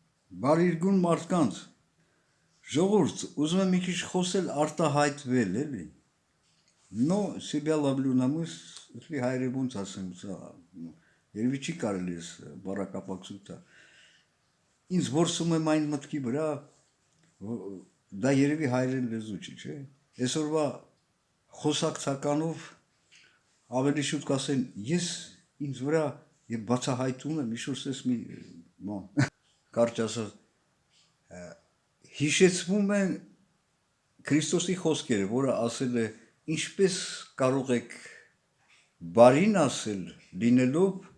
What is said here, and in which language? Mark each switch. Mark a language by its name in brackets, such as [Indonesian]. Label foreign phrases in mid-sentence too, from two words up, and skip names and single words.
[Armenian] Բարիրգուն մարդկանց, ժողովուրդ, ուզում եմ մի քիչ խոսել արտահայտվել, էլի։ [Russian] Но себя ловлю на мысль, если [Armenian] հայերեն ոնց ասեմ, երևի չի կարելի էս բառակապակցույցը։ Ինձ որսում եմ այն մտքի վրա, դա երևի հայերեն լեզու չի, չէ։ Այսօրվա խոսակցականով ավելի շուտ կասեն, ես ինձ վրա եւ բացահայտում եմ իշորս մի կարճ ասած հիշեցվում են Քրիստոսի խոսքերը, որը ասել է, ինչպես կարող եք բարին ասել լինելով,